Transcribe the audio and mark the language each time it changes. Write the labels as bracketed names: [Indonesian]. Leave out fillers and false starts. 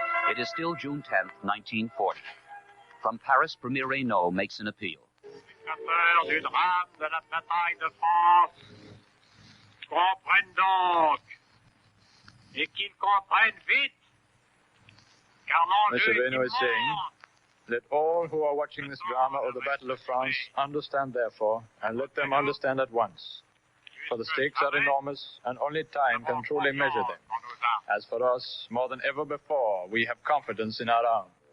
[English] It is still June 10th, 1940. From Paris, Premier Reynaud makes an appeal. [French] Spectateurs du drame de la bataille de France comprennent donc, et qu'ils comprennent vite, car [English] Mr. [French] l'enjeu [English] Reynaud is saying, let all who are watching this drama of the Battle of France understand therefore, and let them understand at once. For the stakes are enormous, and only time can truly measure them. As for us, more than ever before, we have confidence in our arms.